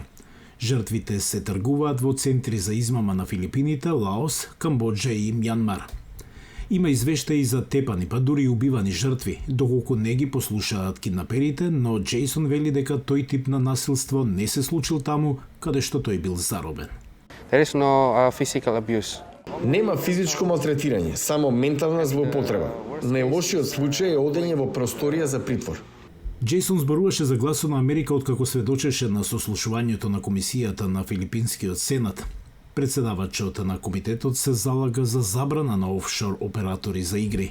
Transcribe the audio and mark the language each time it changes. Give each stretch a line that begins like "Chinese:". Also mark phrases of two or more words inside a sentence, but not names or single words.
Macedonian: Жртвите се тргуваат во центри за измама на Филипините, Лаос, Камбоџа и Мјанмар. Има извештаи за тепани, па дури и убивани жртви, доколку не ги послушаат киднаперите, но Джейсон вели дека тој тип на насилство не се случил таму каде што тој бил заробен.
English: There is no physical abuse.
Macedonian: Нема физичко малтретирање, само ментална злоупотреба. Најлошиот случај е одење во просторија за притвор. Джейсон зборуваше за гласот на Америка откако сведочеше на сослушувањето на комисијата на Филипинскиот сенат. Председавачот на комитетот се залага за забрана на офшор оператори за игри.